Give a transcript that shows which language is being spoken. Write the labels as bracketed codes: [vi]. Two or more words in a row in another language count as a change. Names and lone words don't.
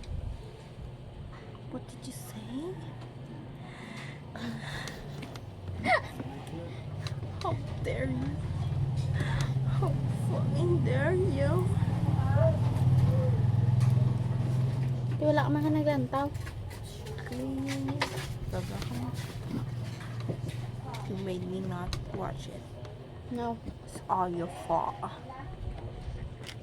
[en] What did you say? How dare you? How fucking dare you? [hil] Di wala ka man ka naglantaw. [en] You made me not watch it. No. It's all your fault.